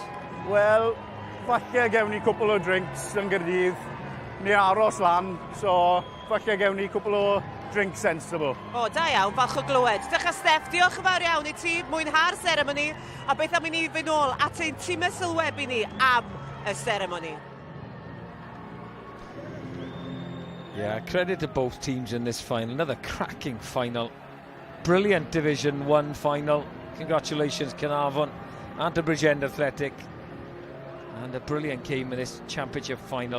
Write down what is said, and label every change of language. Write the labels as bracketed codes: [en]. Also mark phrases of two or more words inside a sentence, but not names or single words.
[cy] Wel, falle gewn ni cwpl o drinks yn Gyrdydd. Ni aros lan, so falle gewn ni cwpl o [en] drinks sensible. [cy] O, da iawn, falch o glywed. Dechrau Steph, diolch yn fawr iawn i ti, mwynha'r seremoni, a beth am i ni fynd nôl at ein tîm y sylwebu ni am y seremoni. [en] Yeah, credit to both teams in this final. Another cracking final. Brilliant Division 1 final. Congratulations, Carnarvon and to Bridgend Athletic. And a brilliant game in this championship final.